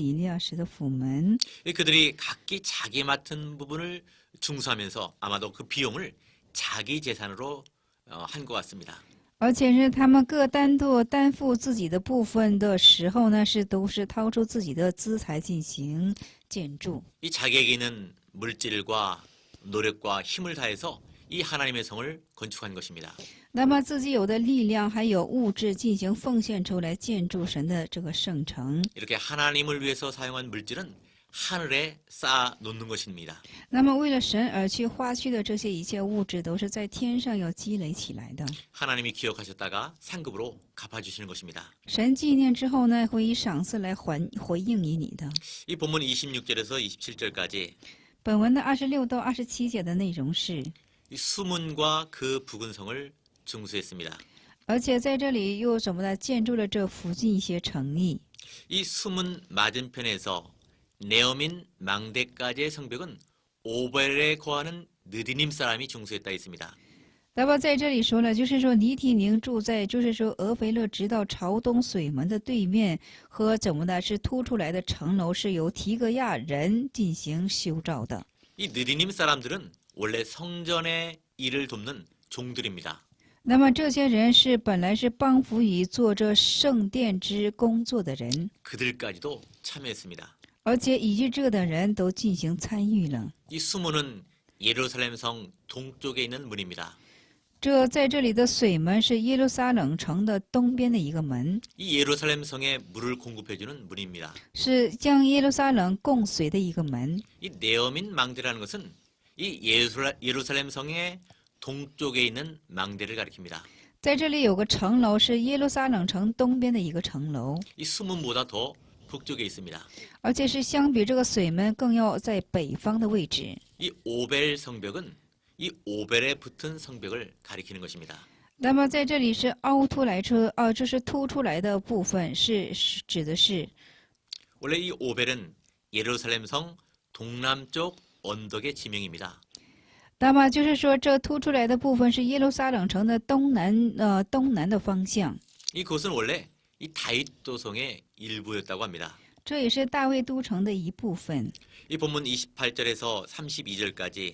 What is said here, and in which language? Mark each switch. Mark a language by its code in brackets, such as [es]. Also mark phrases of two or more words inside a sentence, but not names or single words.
[ko] 그들이 각기 자기 맡은 부분을 중수하면서 아마도 그 비용을 자기 재산으로 한 것 같습니다. [zh] 而且是他们各担负自己的部分的时候呢，都是掏出自己的资财进行建筑。 [ko] 이 자기에게 있는 물질과 노력과 힘을 다해서 이 하나님의 성을 건축한 것입니다. [zh] 那么自己有的力量还有物质进行奉献出来建筑神的这个圣城。 [ko] 이렇게 하나님을 위해서 사용한 물질은 하늘에 쌓아 놓는 것입니다. [zh] 那么为了神而去花去的这些一切物质，都是在天上要积累起来的。 [ko] 하나님이 기억하셨다가 상급으로 갚아주시는 것입니다. [zh] 神纪念之后呢，会以赏赐来回应于你的。 [ko] 이 본문 26절에서 27절까지 [zh] 本文的26到27节的内容是， [ko] 이 수문과 그 부근 성을 중수했습니다. [zh] 而且在这里又怎么的建筑了这附近一些城邑。 [ko] 이 수문 맞은편에서 네오민 망대까지의 성벽은 오벨에 거하는 느디님 사람이 중수했다 있습니다. [zh] 那么在这里说了，就是说尼提宁住在，就是说俄腓勒直到朝东水门的对面，和怎么的是凸出来的城楼是由提格亚人进行修造的。 [ko] 이 느디님 사람들은 원래 성전의 일을 돕는 종들입니다. [zh] 那么这些人是本来是帮扶于做这圣殿之工作的人， [ko] 그들까지도 참여했습니다. [zh] 而且以及这的人都进行参与了。 [ko] 이 수문은 예루살렘 성 동쪽에 있는 문입니다. [zh] 这在这里的水门是耶路撒冷城的东边的一个门， [ko] 이 예루살렘 성에 물을 공급해주는 문입니다. [zh] 是将耶路撒冷供水的一个门。 [ko] 이 네오민 망대라는 것은 이 예루살렘 성의 동쪽에 있는 망대를 가리킵니다. [zh] 在这里有个城楼，是耶路撒冷城东边的一个城楼， [ko] 이 수문보다 더 북쪽에 있습니다. [zh] 而且是相比这个水门更要在北方的位置。 [ko] 이 오벨 성벽은 이 오벨에 붙은 성벽을 가리키는 것입니다. [zh] 那么在这里是凹凸来出，这是凸出来的部分，是指的是 [ko] 원래 이 오벨은 예루살렘 성 동남쪽 언덕의 지명입니다. [zh] 那么就是说这凸出来的部分是耶路撒冷城的东南的方向。 [ko] 이곳은 원래 이 다윗 도성의 일부였다고 합니다. [zh] 这也是大卫都城的一部分。 [ko] 이 본문 28절에서 32절까지